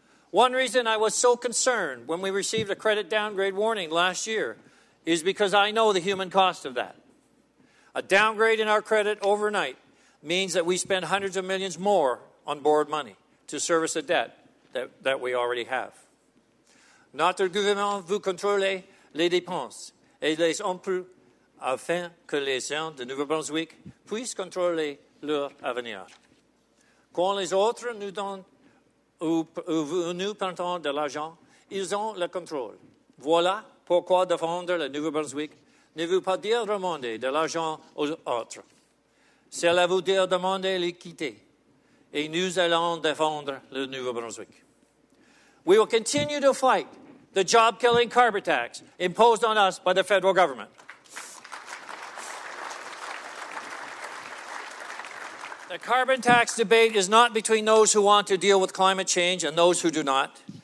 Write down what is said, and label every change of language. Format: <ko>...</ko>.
<en>One reason I was so concerned when we received a credit downgrade warning last year is because I know the human cost of that. A downgrade in our credit overnight means that we spend hundreds of millions more on borrowed money to service a debt that we already have.</en> <fr>Notre gouvernement veut contrôler les dépenses et les emplois afin que les gens de Nouveau-Brunswick puissent contrôler leur avenir. Quand les autres nous donnent ou nous prêtent de l'argent, ils ont le contrôle. Voilà pourquoi défendre le Nouveau-Brunswick ne veut pas dire demander de l'argent aux autres. Cela veut dire demander l'équité. Et nous allons défendre le Nouveau-Brunswick.</fr> <en>We will continue to fight the job-killing carbon tax imposed on us by the federal government. The carbon tax debate is not between those who want to deal with climate change and those who do not.</en>